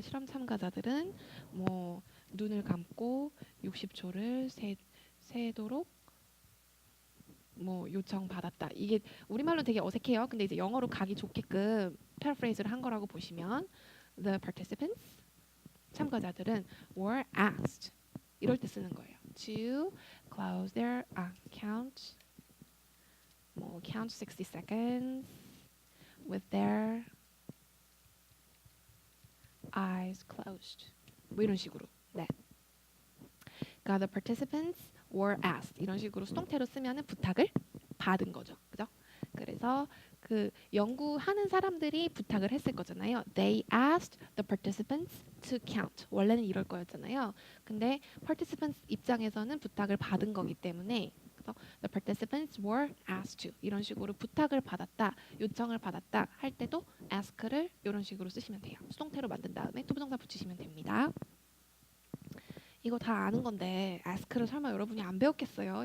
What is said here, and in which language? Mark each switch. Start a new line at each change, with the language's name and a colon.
Korean: 실험 참가자들은 뭐 눈을 감고 60초를 세도록 뭐 요청 받았다. 이게 우리말로 되게 어색해요. 근데 이제 영어로 가기 좋게끔 패러프레이즈를 한 거라고 보시면
English: the participants
Korean: 참가자들은
English: were asked
Korean: 이럴 때 쓰는 거예요.
English: To close their count 60 seconds with their eyes closed.
Korean: 뭐 이런 식으로. 네. 그러니까
English: the participants were asked
Korean: 이런 식으로 수동태로 쓰면은 부탁을 받은 거죠. 그죠? 그래서 그 연구하는 사람들이 부탁을 했을 거잖아요.
English: They asked the participants to count.
Korean: 원래는 이럴 거였잖아요. 근데 participants 입장에서는 부탁을 받은 거기 때문에 그래서
English: the participants were asked to
Korean: 이런 식으로 부탁을 받았다, 요청을 받았다 할 때도 ask를 이런 식으로 쓰시면 돼요. 수동태로 만든 다음에 to 부정사 붙이시면 됩니다. 이거 다 아는 건데 ask를 설마 여러분이 안 배웠겠어요?